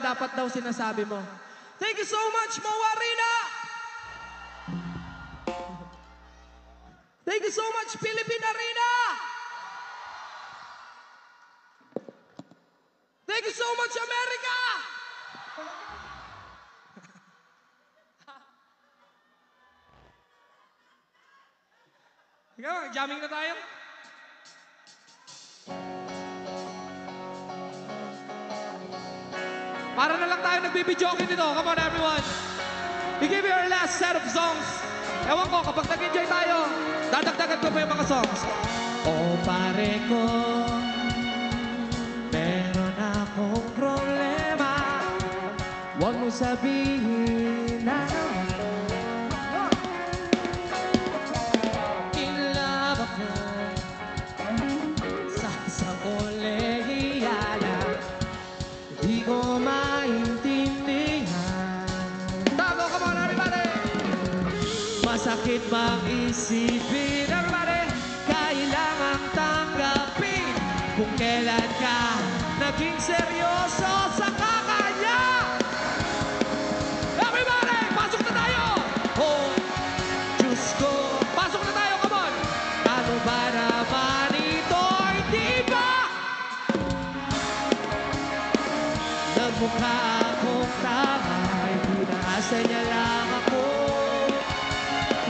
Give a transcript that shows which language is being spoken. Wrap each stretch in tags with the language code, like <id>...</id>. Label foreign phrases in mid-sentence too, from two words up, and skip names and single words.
<tl>Dapat daw sinasabi mo.</tl> <en>Thank you so much, Moa Arena! Thank you so much, Philippine Arena! Thank you so much, America!</en> <tl>Ikaw, jamming na tayo. Para na lang tayo nagbibidyoke dito.</tl> <en>Come on, everyone. We give you our last set of songs.</en> <tl>Ewan ko, kapag nag-enjoy tayo, dadagdagan ko pa yung mga songs. Oh, pare ko, meron akong problema. Huwag mo sabihin na</tl> <en>in love</en> <tl>ako sa isang kolehiyala. Di ko maintindihan. Tago,</tl> <en>come on, everybody!</en> <tl>Masakit bang isipin, everybody? Kailangang tanggapin kung kailan ka naging seryoso sa kakanya. Everybody, pasok na tayo! Oh, Diyos ko, pasok na tayo,</tl> <en>come on!</en> <tl>Ano ba naman ito, hindi ba? Nagmukha akong tama, pinaasa niya lang ako.</tl>